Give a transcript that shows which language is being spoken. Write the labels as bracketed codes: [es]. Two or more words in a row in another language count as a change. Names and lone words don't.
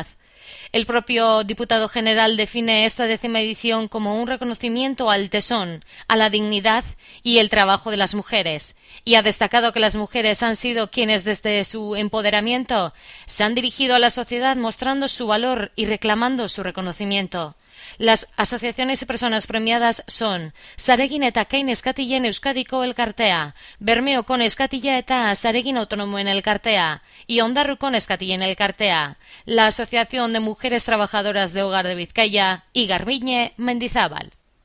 [es] El propio diputado general define esta 10ª edición como un reconocimiento al tesón, a la dignidad y el trabajo de las mujeres, y ha destacado que las mujeres han sido quienes desde su empoderamiento se han dirigido a la sociedad mostrando su valor y reclamando su reconocimiento. Las asociaciones y personas premiadas son Saregin eta Kain Eskatilen Euskadiko Elkartea, Bermeoko Eskatila eta Saregin Autonomoen Elkartea y Ondarruko Eskatilen Elkartea, la Asociación de Mujeres Trabajadoras de Hogar de Vizcaya y Garbiñe Mendizábal.